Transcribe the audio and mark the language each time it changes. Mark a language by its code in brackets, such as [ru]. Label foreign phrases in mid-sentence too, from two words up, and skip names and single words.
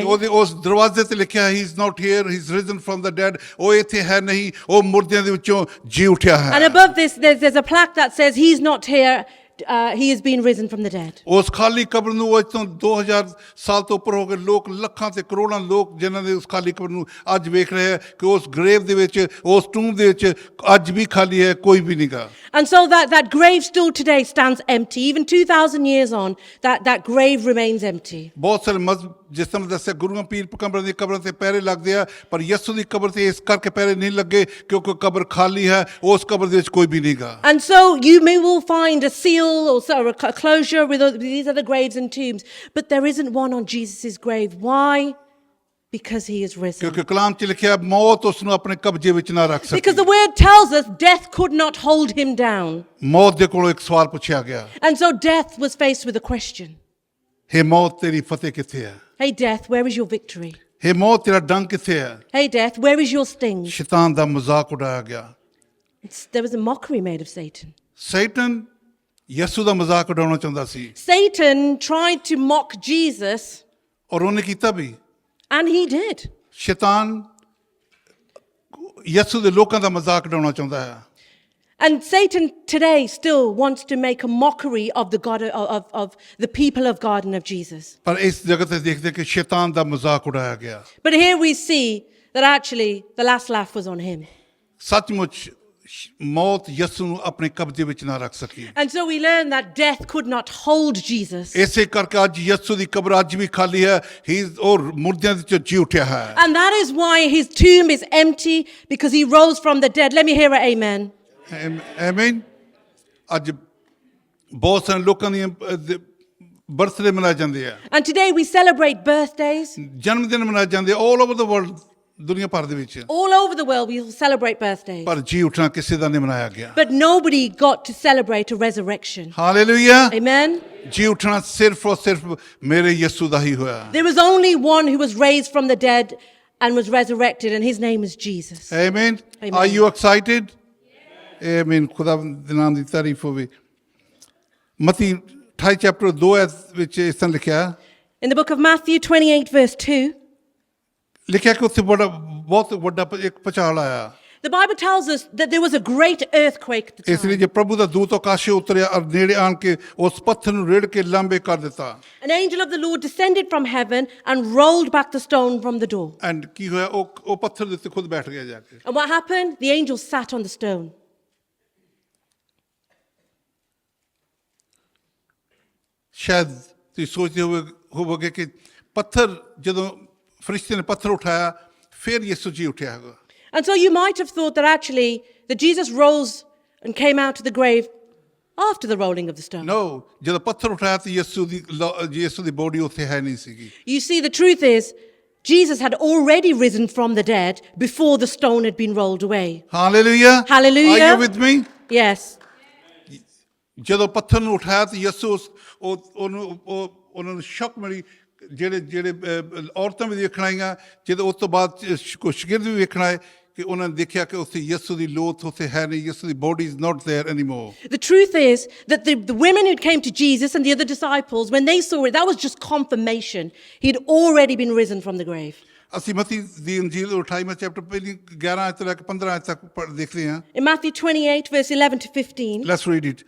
[pa] ਉਹਦੇ ਉਸ ਦਰਵਾਜ਼ੇ ਤੇ ਲਿਖਿਆ [en] he is not here, he is risen from the dead. [pa] ਉਹ ਇੱਥੇ ਹੈ ਨਹੀਂ, ਉਹ ਮੁਰਦਿਆਂ ਦੇ ਵਿੱਚੋਂ ਜੀ ਉੱਠਿਆ ਹੈ। [en] And above this there's a plaque that says he's not here, he has been risen from the dead. [pa] ਉਸ ਖਾਲੀ ਕਬਰ ਨੂੰ ਅੱਜ ਤੋਂ 2000 ਸਾਲ ਤੋਂ ਉੱਪਰ ਹੋ ਗਏ ਲੋਕ, ਲੱਖਾਂ ਤੇ ਕਰੋੜਾਂ ਲੋਕ ਜਿਨ੍ਹਾਂ ਨੇ ਉਸ ਖਾਲੀ ਕਬਰ ਨੂੰ ਅੱਜ ਵੇਖ ਰਹੇ ਹੈ ਕਿ ਉਸ ਗ੍ਰੇਵ ਦੇ ਵਿੱਚ, ਉਸ ਟੂਮ ਦੇ ਵਿੱਚ ਅੱਜ ਵੀ ਖਾਲੀ ਹੈ, ਕੋਈ ਵੀ ਨਹੀਂਗਾ। [en] And so that grave still today stands empty. Even 2000 years on, that grave remains empty. [pa] ਬਹੁਤ ਸਾਰੇ ਮਜ਼ਹਬ ਜਿਸ ਤਰ੍ਹਾਂ ਦੱਸਿਆ ਗੁਰੂਆਂ, ਪੀਰ, ਪਗੰਬਰਾਂ ਦੀ ਕਬਰਾਂ ਤੇ ਪਹਿਰੇ ਲੱਗਦੇ ਆ, ਪਰ ਯਿਸੂ ਦੀ ਕਬਰ ਤੇ ਇਸ ਕਰਕੇ ਪਹਿਰੇ ਨਹੀਂ ਲੱਗੇ ਕਿਉਂਕਿ ਕਬਰ ਖਾਲੀ ਹੈ, ਉਸ ਕਬਰ ਦੇ ਵਿੱਚ ਕੋਈ ਵੀ ਨਹੀਂਗਾ। [en] And so you will find a seal or a closure with these other graves and tombs, but there isn't one on Jesus' grave. Why? Because he is risen. [pa] ਕਿਉਂਕਿ ਕਲਾਮ 'ਚ ਲਿਖਿਆ ਮੌਤ ਉਸ ਨੂੰ ਆਪਣੇ ਕਬਜ਼ੇ ਵਿੱਚ ਨਾ ਰੱਖ [en] Because the [pa] ਸਕੀ। [en] word tells us death could not hold him down. [pa] ਮੌਤ ਦੇ ਕੋਲੋਂ ਇੱਕ ਸਵਾਲ ਪੁੱਛਿਆ ਗਿਆ, [en] And so death was faced with a question. [pa] ਹੇ ਮੌਤ ਤੇਰੀ ਫਤਿਹ ਕਿੱਥੇ ਹੈ? [en] Hey death, where is your victory? [pa] ਹੇ ਮੌਤ ਤੇਰਾ ਡੰਗ ਕਿੱਥੇ ਹੈ? [en] Hey death, where is your sting? [pa] ਸ਼ੈਤਾਨ ਦਾ ਮਜ਼ਾਕ ਉਡਾਇਆ ਗਿਆ। [en] There was a mockery made of Satan. [pa] ਸੈਟਨ ਯਿਸੂ ਦਾ ਮਜ਼ਾਕ ਉਡਾਉਣਾ ਚਾਹੁੰਦਾ ਸੀ, [en] Satan tried to mock Jesus, [pa] ਔਰ ਉਹਨੇ ਕੀਤਾ ਵੀ। [en] and he did. [pa] ਸ਼ੈਤਾਨ ਯਿਸੂ ਦੇ ਲੋਕਾਂ ਦਾ ਮਜ਼ਾਕ ਉਡਾਉਣਾ ਚਾਹੁੰਦਾ ਹੈ। [en] And Satan today still wants to make a mockery of the God of the people of God and of Jesus. [pa] ਪਰ ਇਸ ਜਗ੍ਹਾ ਤੇ ਦੇਖਦੇ ਕਿ ਸ਼ੈਤਾਨ ਦਾ ਮਜ਼ਾਕ ਉਡਾਇਆ ਗਿਆ। [en] But here we see that actually the last laugh was on him. [pa] ਸੱਚਮੁੱਚ ਮੌਤ ਯਿਸੂ ਨੂੰ ਆਪਣੇ ਕਬਜ਼ੇ ਵਿੱਚ ਨਾ ਰੱਖ ਸਕੀ। [en] And so we learn that death could not hold Jesus. [pa] ਇਸੇ ਕਰਕੇ ਅੱਜ ਯਿਸੂ ਦੀ ਕਬਰ ਅੱਜ ਵੀ ਖਾਲੀ ਹੈ। ਹੀ ਔਰ ਮੁਰਦਿਆਂ ਦੇ ਚੋਂ ਜੀ ਉੱਠਿਆ ਹੈ। [en] And that is why his tomb is empty, because he rose from the dead. Let me hear an amen. [pa] ਆਮੀਨ। ਅੱਜ ਬਹੁਤ ਸਾਰੇ ਲੋਕਾਂ ਦੀਆਂ ਬਰਥਡੇ ਮਨਾਏ ਜਾਂਦੇ ਆ, [en] And today we celebrate birthdays. [pa] ਜਨਮ ਦਿਨ ਮਨਾਏ ਜਾਂਦੇ [en] all over the world, [pa] ਦੁਨੀਆ ਭਰ ਦੇ ਵਿੱਚ। [en] All over the world we celebrate birthdays. [pa] ਪਰ ਜੀ ਉੱਠਣਾ ਕਿਸੇ ਦਾ ਨਹੀਂ ਮਨਾਇਆ ਗਿਆ। [en] But nobody got to celebrate a resurrection. [pa] ਹਾਲੇਲੂਇਆ। [en] Amen. [pa] ਜੀ ਉੱਠਣਾ ਸਿਰਫ ਔਰ ਸਿਰਫ ਮੇਰੇ ਯਿਸੂ ਦਾ ਹੀ ਹੋਇਆ। [en] There was only one who was raised from the dead and was resurrected, and his name is Jesus. [pa] ਆਮੀਨ। [en] Amen. Are you excited? [pa] ਆਮੀਨ। ਖੁਦਾ ਦੇ ਨਾਮ ਦੀ ਤਾਰੀਫ ਹੋਵੇ। ਮਤੀ 28 ਚੈਪਟਰ 2 ਵਿੱਚ ਇਸ ਤਰ੍ਹਾਂ ਲਿਖਿਆ [en] In the book of Matthew 28 verse 2, [pa] ਲਿਖਿਆ ਕਿ ਉੱਥੇ ਬਹੁਤ ਵੱਡਾ ਇੱਕ ਭੂਚਾਲ ਆਇਆ। [en] the Bible tells us that there was a great earthquake at the [pa] ਇਸ ਲਈ [en] time. [pa] ਜੇ ਪ੍ਰਭੂ ਦਾ ਦੂਤ ਆਕਾਸ਼ੇ ਉਤਰਿਆ ਔਰ ਨੇੜੇ ਆਣ ਕੇ ਉਸ ਪੱਥਰ ਨੂੰ ਰੇੜ ਕੇ ਲਾਂਬੇ ਕਰ ਦਿੱਤਾ। [en] An angel of the Lord descended from heaven and rolled back the stone from the door. [pa] ਐਂਡ ਕੀ ਹੋਇਆ, ਉਹ ਪੱਥਰ ਦੇ ਉੱਤੇ ਖੁਦ ਬੈਠ ਗਿਆ ਜਾ ਕੇ। [en] And what happened? The angel sat on the stone. [pa] ਸ਼ਾਇਦ ਤੁਸੀਂ ਸੋਚਦੇ ਹੋਵੋਗੇ ਕਿ ਪੱਥਰ ਜਦੋਂ ਫਰਿਸ਼ਤੇ ਨੇ ਪੱਥਰ ਉਠਾਇਆ ਫਿਰ ਯਿਸੂ ਜੀ ਉੱਠਿਆ ਹੋਗਾ। [en] And so you might have thought that actually that Jesus rose and came out of the grave after the rolling of the stone. [pa] ਨੋ, ਜਦੋਂ ਪੱਥਰ ਉਠਾਇਆ ਤਾਂ ਯਿਸੂ ਦੀ ਬੋਡੀ ਉੱਥੇ ਹੈ ਨਹੀਂ ਸੀਗੀ। [en] You see, the truth is Jesus had already risen from the dead before the stone had been rolled away. [pa] ਹਾਲੇਲੂਇਆ। [en] Hallelujah. Are you with me? Yes. [pa] ਜਦੋਂ ਪੱਥਰ ਨੂੰ ਉਠਾਇਆ ਤਾਂ ਯਿਸੂ ਉਹਨਾਂ ਨੂੰ ਸ਼ੌਕ ਮਿਲੀ। ਜਿਹੜੇ ਔਰਤਾਂ ਵੀ ਦੇਖਣ ਆਈਆਂ, ਜਦੋਂ ਉਸ ਤੋਂ ਬਾਅਦ ਕੁਝ ਸ਼ਾਗਿਰਦ ਵੀ ਵੇਖਣ ਆਏ ਕਿ ਉਹਨਾਂ ਨੇ ਦੇਖਿਆ ਕਿ ਉੱਥੇ ਯਿਸੂ ਦੀ ਲੋਥ ਉੱਥੇ ਹੈ ਨਹੀਂ, ਯਿਸੂ ਦੀ [en] body is not there anymore. The truth is that the women who came to Jesus and the other disciples, when they saw it, that was just confirmation. He'd already been risen from the grave. [pa] ਅਸੀਂ ਮਤੀ ਦੀ ਅੰਜੀਲ 28ਵਾਂ ਚੈਪਟਰ ਪਹਿਲੀ 11 ਆਇਤ ਤੋਂ ਲੈ ਕੇ 15 ਆਇਤ ਤੱਕ ਦੇਖਦੇ ਹਾਂ। [en] In Matthew 28 verse 11 to 15, let's read it.